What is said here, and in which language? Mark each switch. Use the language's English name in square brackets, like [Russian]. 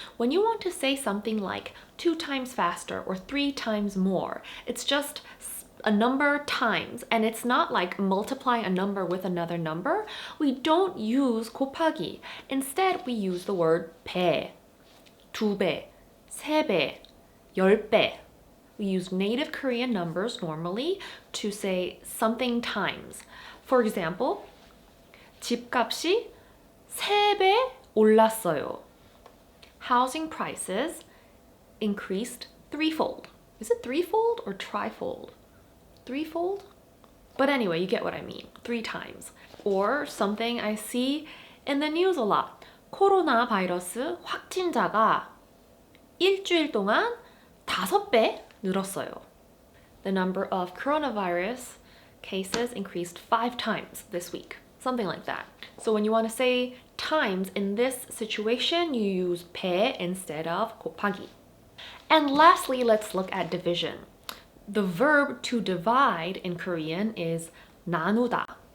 [English] When you want to say something like 2 times faster or 3 times more, it's just a number times, and it's not like multiplying a number with another number. We don't use 곱하기. Instead, we use the word 배, 2배, 3배, 10배. We use native Korean numbers normally to say something times. For example, [Korean] 집값이 3배 올랐어요. [English] Housing prices increased threefold. Is it threefold or trifold? Threefold? But anyway, you get what I mean. 3 times. Or something I see in the news a lot. [Korean] 코로나 바이러스 확진자가 일주일 동안 5배 늘었어요. [English] The number of coronavirus cases increased 5 times this week. Something like that. So when you want to say times in this situation, you use 배 instead of 곱하기. And lastly, let's look at division. The verb to divide in Korean is 나누다.